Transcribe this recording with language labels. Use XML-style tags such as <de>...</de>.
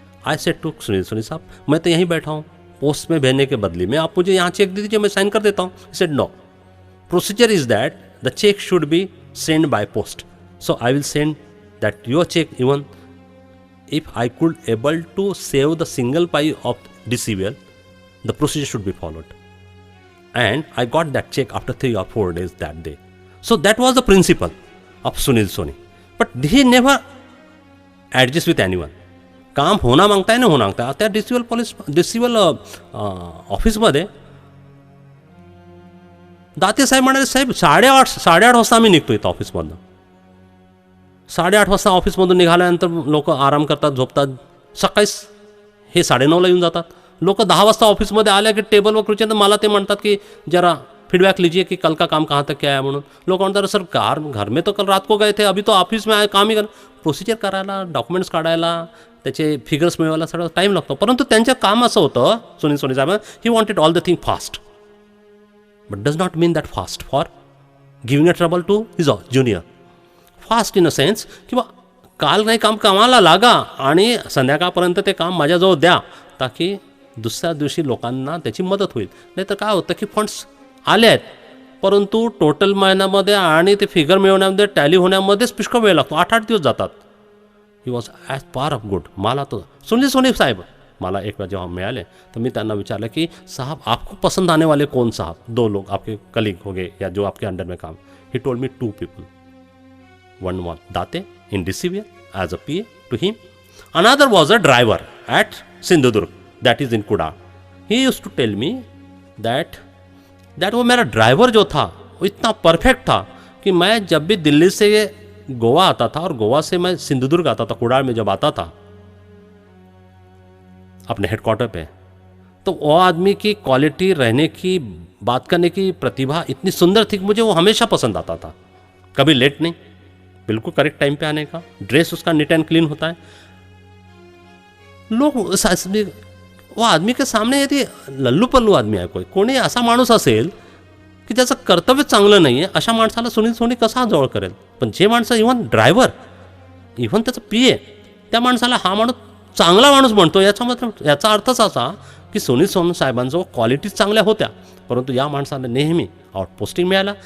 <en>I said to</en> <hi>Sunil Soni साहब मैं तो यहीं बैठा हूँ, पोस्ट में भेजने के बदले में आप मुझे यहाँ चेक दे दीजिए, मैं साइन कर देता हूँ.</hi> <en>He said no, procedure is that the cheque should be send by post, so I will send that your cheque even if I could able to save the single pie of DCVL the procedure should be followed. And I got that check after 3 or 4 days that day. So that was the principle of Sunil Soni. But he never adjusts with anyone.</en> <mr>काम होना मागताय ना होना मागताय. त्या DCVL ऑफिसमध्ये दाते साहेब म्हणाले साहेब 8:30 वाजता आम्ही निघतो इथं ऑफिसमधनं. 8:30 वाजता ऑफिसमधून निघाल्यानंतर लोक आराम करतात, झोपतात. सकाळी हे 9:30ला येऊन जातात. लोग 10 वाजता ऑफिसमध्ये आल्या की टेबलवर खुर्चीवर मला ते म्हणतात की</mr> <hi>जरा फीडबैक लीजिए कि कल का काम कहाँ तक क्या है</hi> <mr>म्हणून.</mr> <hi>लोग म्हणतात सर घर में तो कल रात को गए थे, अभी तो ऑफिस में आए, काम ही कर.</hi> <mr>प्रोसिजर करायला, डॉक्युमेंट्स काढायला, त्याचे फिगर्स मिळवायला सगळं टाईम लागतो. परंतु त्यांचं काम असं होतं सुनील सोनी साहेब,</mr> <en>He wanted all the thing fast but does not mean that fast for giving a trouble to his junior. Fast in a sense</en> <mr>किंवा काल नाही काम कामाला लागा आणि संध्याकाळपर्यंत ते काम माझ्याजवळ द्या ताकी दुसऱ्या दिवशी लोकांना त्याची मदत होईल. नाही तर काय होतं की फंड्स आले आहेत परंतु टोटल महिन्यामध्ये आणि ते फिगर मिळवण्यामध्ये टॅली होण्यामध्येच पुष्कळ वेळ लागतो. 8-8 दिवस जातात.</mr> <en>He was as par of good.</en> <mr>मला तो सुनील सोनी साहेब मला एक बार जेव्हा मिळाले तर मी त्यांना विचारलं की साहब</mr> <hi>आपको पसंद आने वाले कौन साहब? 2 लोग आपके कलीग हो गए या जो आपके अंडर में काम.</hi> <en>He told me 2 people. One was Date in DCVL as a PA to him. Another was a driver at Sindhudurg, that is in Kuda. He used to tell me that</en> <hi>वो मेरा driver जो था वो इतना perfect था कि मैं जब भी दिल्ली से गोवा आता था और गोवा से मैं सिंधुदुर्ग आता था, कुडाळ में जब आता था अपने हेडक्वार्टर पे, तो वो आदमी की क्वालिटी, रहने की, बात करने की प्रतिभा इतनी सुंदर थी कि मुझे वो हमेशा पसंद आता था. कभी लेट नहीं, बिल्कुल करेक्ट टाइम पे आने का. ड्रेस उसका</hi> <en>neat and clean</en> <hi>होता है.</hi> <mr>लोक</mr> <hi>वो आदमी के सामने यदि</hi> <mr>लल्लू पल्लू आदमी आहे कोणी असा माणूस असेल की त्याचं कर्तव्य चांगलं नाही आहे, अशा माणसाला सुनील सोनी कसा जवळ करेल. पण जे माणसं इव्हन ड्रायव्हर, इव्हन त्याचं PA, त्या माणसाला हा माणूस चांगला माणूस म्हणतो, याचा अर्थच असा की सुनील सोनी साहेबांजवळ क्वालिटीज चांगल्या होत्या, परंतु या माणसाला नेहमी आउटपोस्टिंग मिळालं.</mr>